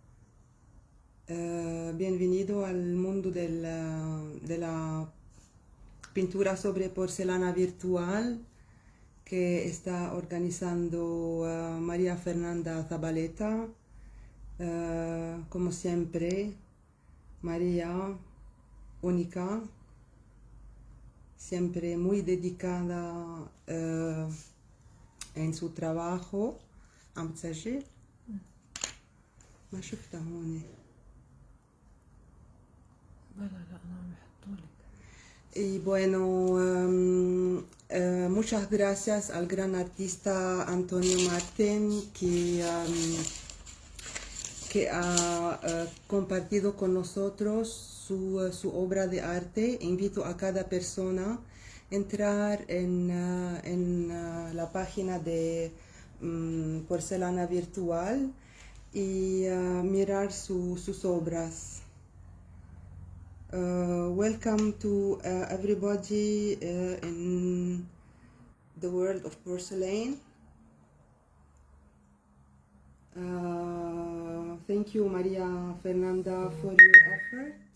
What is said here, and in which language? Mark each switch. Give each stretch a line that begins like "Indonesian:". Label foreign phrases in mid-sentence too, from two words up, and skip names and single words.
Spanish: Bienvenido al mundo de la pintura sobre porcelana virtual que está organizando María Fernanda Zabaleta. Como siempre, María, única, siempre muy dedicada en su trabajo.
Arabic: عم تسجل؟ ما شفتها هون. لا أنا عم بحطولك.
Spanish: Y bueno, muchas gracias al gran artista Antonio Martín que ha compartido con nosotros su obra de arte. Invito a cada persona a entrar en la página de Porcelana Virtual y mirar sus obras.
English: Welcome to everybody in the world of porcelain. Thank you, Maria Fernanda, for your effort.